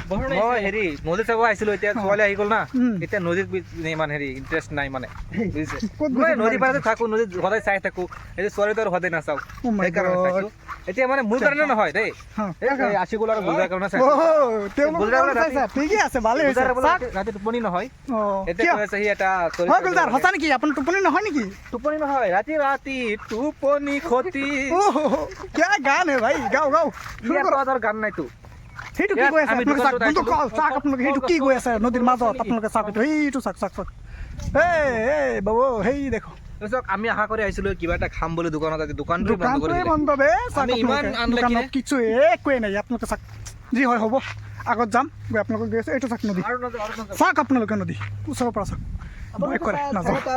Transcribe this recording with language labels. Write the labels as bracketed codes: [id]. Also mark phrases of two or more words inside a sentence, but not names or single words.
[as] মই হেৰি নদী চাব আহিছিলো এতিয়া ছোৱালী আহি গ'ল না এতিয়া নদীত ইমান হেৰি ইণ্টাৰেষ্ট নাই মানে বুজিছে নদী পাৰতে থাকো নদীত সদায় চাই থাকো এতিয়া ছোৱালীটো আৰু সদায় নাচাওঁ সেইকাৰণে চাইছো এতিয়া মানে মোৰ কাৰণে নহয় দেই আশিকুল আৰু গুলজাৰ কাৰণে চাইছো ঠিকে আছে ভালে হৈছে ৰাতি টোপনি নহয় এতিয়া কৈ আছে সি এটা গুলজাৰ সঁচা নেকি আপোনাৰ টোপনি নহয় নেকি টোপনি নহয় ৰাতি টোপনি ক্ষতি [hi] क्या गान है भाई गाओ [as] গান নাইতো সেইটো কি কৈ আছে আপোনালোকে চাওক আপোনালোকে সেইটো কি কৈ আছে নদীৰ মাজত আপোনালোকে চাওক সেইটো চাওক এই বাবু সেই দেখো আমি আশা কৰি আহিছিলো কিবা এটা খাম বুলি দোকানত আজি দোকানটো বন্ধ বে দোকানত কিছু একোৱেই নাই আপোনালোকে চাওক যি হয় হ'ব আগত যাম গৈ আপোনালোকে গৈ আছে এইটো চাওক নদী চাওক আপোনালোকে নদী ওচৰৰ পৰা চাওক ভয় কৰে নাযাওঁ